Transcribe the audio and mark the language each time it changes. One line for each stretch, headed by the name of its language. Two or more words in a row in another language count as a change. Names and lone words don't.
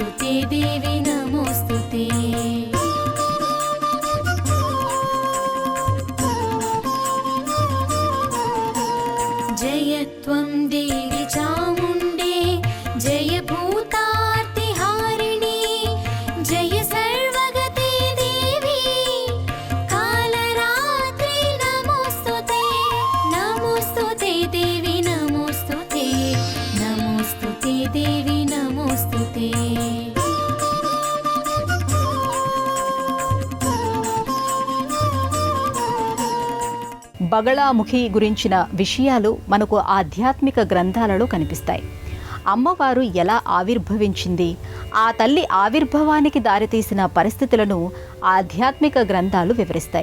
Sanskrit: देवी नमोस्तुते जय त्वं देवी चामुण्डे जय भूतार्तिहारिणी जय सर्वगते देवी कालरात्रि नमोस्तुते नमोस्तुते देवी नमोस्तुते नमोस्तुते देवी नमोस्तुते
Telugu: బగళాముఖి గురించిన విషయాలు మనకు ఆధ్యాత్మిక గ్రంథాలలో కనిపిస్తాయి. అమ్మవారు ఎలా ఆవిర్భవించింది, ఆ తల్లి ఆవిర్భావానికి దారితీసిన పరిస్థితులను ఆధ్యాత్మిక గ్రంథాలు వివరిస్తాయి.